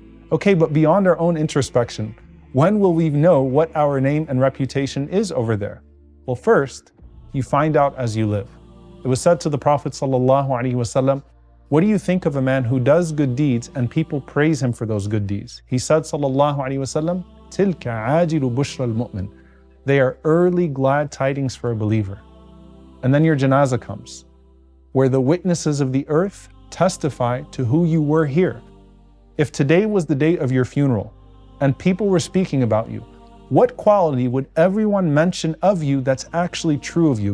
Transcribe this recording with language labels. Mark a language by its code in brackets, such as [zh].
[en] Okay, but beyond our own introspection, when will we know what our name and reputation is over there? Well, first, you find out as you live. It was said to the Prophet ﷺ, what do you think of a man who does good deeds and people praise him for those good deeds? [ar] He said ﷺ, تِلْكَ عَاجِلُ بُشْرَ الْمُؤْمِنِ. [en] They are early glad tidings for a believer. And then your janazah comes, where the witnesses of the earth testify to who you were here. If today was the day of your funeral and people were speaking about you, what quality would everyone mention of you that's actually true of you?